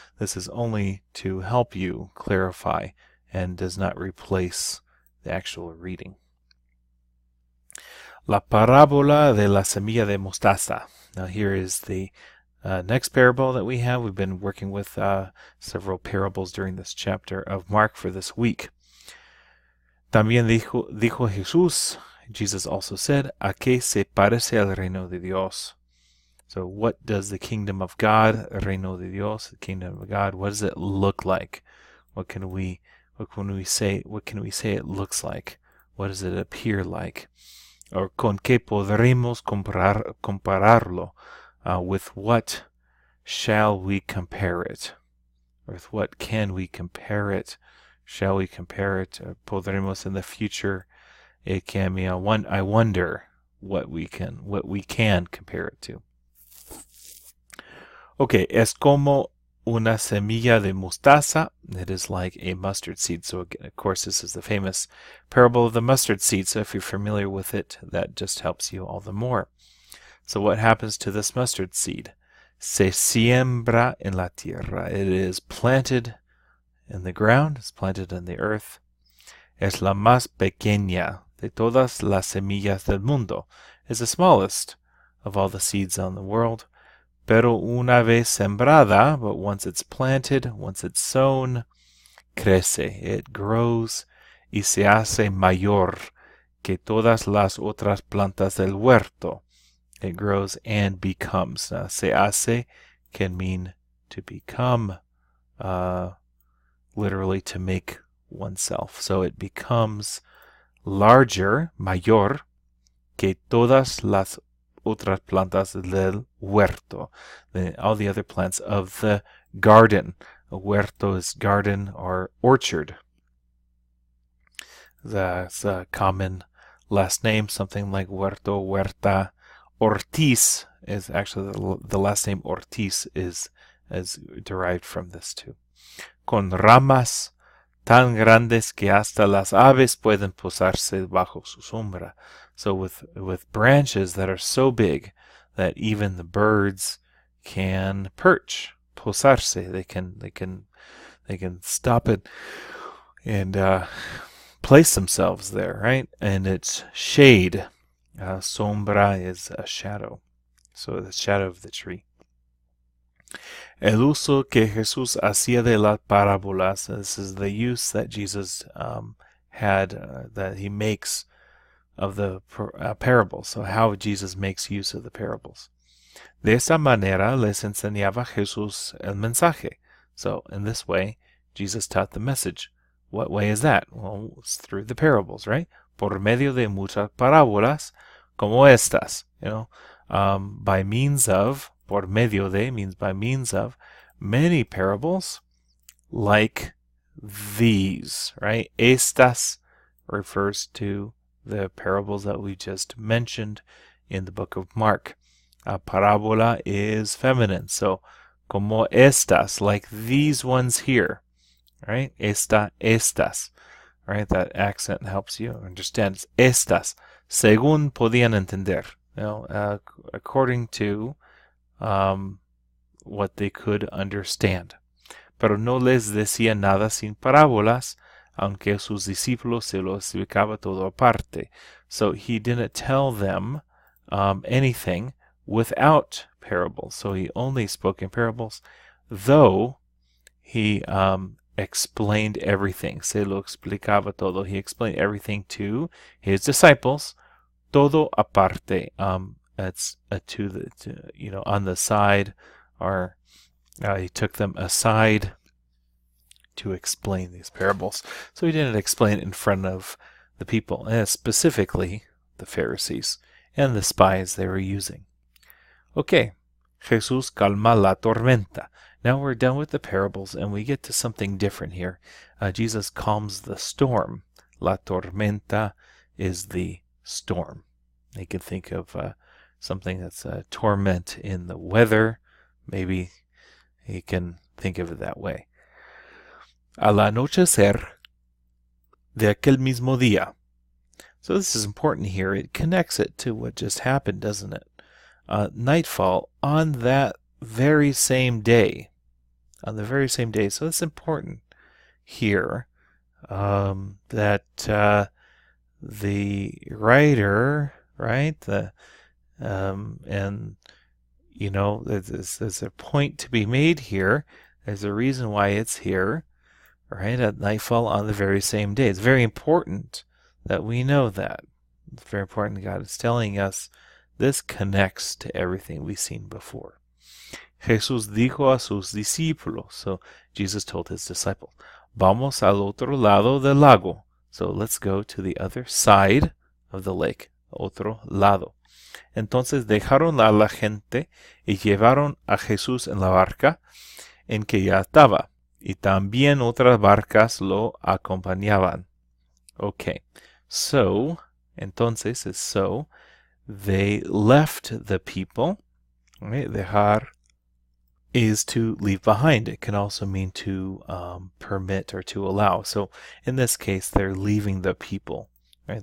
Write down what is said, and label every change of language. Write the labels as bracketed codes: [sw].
[en] This is only to help you clarify and does not replace the actual reading. [es] La parábola de la semilla de mostaza. [en] Now here is the next parable that we have. We've been working with several parables during this chapter of Mark for this week. [es] También dijo Jesús, [en] Jesus also said, [es] ¿A qué se parece el reino de Dios? [en] So what does the kingdom of God, [es] reino de Dios, [en] the kingdom of God, what does it look like? What can we say it looks like? What does it appear like? Or [es] con qué podremos compararlo? [en] With what shall we compare it? Or with what can we compare it? Shall we compare it? Podremos in the future. It can be I wonder what we can compare it to. [es] Okay, es como una semilla de mostaza. [en] It is like a mustard seed. So again, of course, this is the famous parable of the mustard seed. So if you're familiar with it, that just helps you all the more. So what happens to this mustard seed? [es] Se siembra en la tierra. [en] It is planted in the ground. It's planted in the earth. [es] Es la más pequeña de todas las semillas del mundo. [en] Is the smallest of all the seeds on the world. [es] Pero una vez sembrada, [en] but once it's planted, once it's sown, crece. It grows [es] y se hace mayor que todas las otras plantas del huerto. [en] It grows and becomes. Now, se hace can mean to become, literally to make oneself. So it becomes larger, mayor, [es] que todas las otras plantas del huerto, [en] all the other plants of the garden. A huerto is garden or orchard. That's a common last name, something like huerto, huerta. Ortiz is actually the last name Ortiz is derived from this too. [es] Con ramas tan grandes que hasta las aves pueden posarse bajo su sombra. [en] So with branches that are so big that even the birds can perch, posarse. They can stop it and place themselves there, right? And it's shade. Sombra is a shadow. So the shadow of the tree. [es] El uso que Jesús hacía de las parábolas. [en] This is the use that Jesus had, that he makes of the parables. So how Jesus makes use of the parables. [es] De esa manera les enseñaba Jesús el mensaje. [en] So in this way, Jesus taught the message. What way is that? Well, it's through the parables, right? [es] Por medio de muchas parábolas como estas. [en] By means of, por medio de means by means of, many parables like these, right? Estas refers to the parables that we just mentioned in the book of Mark. Parábola is feminine, so como estas, like these ones here, right? Estas, right? That accent helps you understand. Estas, [es] según podían entender, [en] according to what they could understand. [es] Pero no les decía nada sin parábolas, aunque sus discípulos se lo explicaba todo aparte. [en] So he didn't tell them anything without parables. So he only spoke in parables, though he explained everything. [es] Se lo explicaba todo. [en] He explained everything to his disciples, [es] todo aparte. [en] That's on the side, or he took them aside to explain these parables. So he didn't explain it in front of the people, and specifically the Pharisees and the spies they were using. Okay, [es] Jesús calma la tormenta. [en] Now we're done with the parables and we get to something different here. Jesus calms the storm. La tormenta is the storm. You can think of something that's a torment in the weather. Maybe you can think of it that way. [es] Al anochecer de aquel mismo día. [en] So this is important here. It connects it to what just happened, doesn't it? Nightfall on that very same day. On the very same day. So it's important here that the writer, right, and you know, there's a point to be made here. There's a reason why it's here, right, at nightfall on the very same day. It's very important that we know that. It's very important. God is telling us this connects to everything we've seen before. [es] Jesús dijo a sus discípulos. [en] So Jesus told his disciples, [es] vamos al otro lado del lago. [en] So let's go to the other side of the lake. [es] Otro lado. Entonces dejaron a la gente y llevaron a Jesús en la barca en que ya estaba. Y también otras barcas lo acompañaban. [en] Okay. So, entonces is so, they left the people. Right? Dejar is to leave behind. It can also mean to permit or to allow. So in this case, they're leaving the people. Right?